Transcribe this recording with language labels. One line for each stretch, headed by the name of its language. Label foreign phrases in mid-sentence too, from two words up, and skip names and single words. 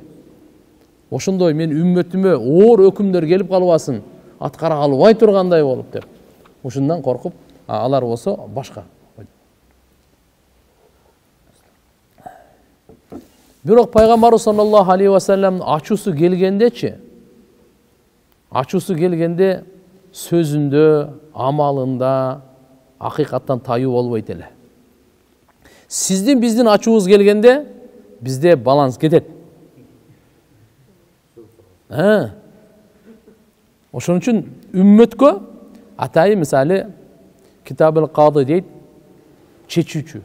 Kyrgyz: Ошондой мен үммөтүмө оор өкүмдөр келип калбасын, аткара албай тургандай болуп деп. Ушундан коркуп, алар болсо башка. Бирок пайгамбар
Arabic: صلى الله عليه وسلم
Kyrgyz: ачуусу келгенде сөзүндө, амалында акыйкаттан тайуу болбойт эле. Сиздин биздин ачуубуз келгенде бизде баланс кетет. Ошон үчүн үммөткө атайы мисалы Китабул Кады дейт, чечүүчү.